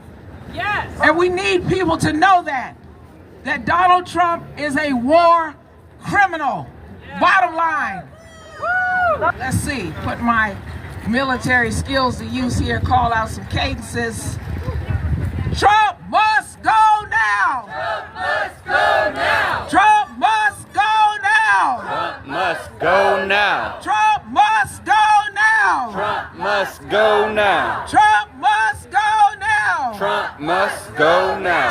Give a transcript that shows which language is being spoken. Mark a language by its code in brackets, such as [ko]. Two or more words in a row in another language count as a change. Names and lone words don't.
[en] Yes. And we need people to know that Donald Trump is a war criminal. Yeah. Bottom line. Woo! Let's see, put my military skills to use here, call out some cadences. Trump must go now! Trump must go now! Trump must go now! Trump must go now! Trump must go now! Trump must go now! Trump must go now! Trump must go now!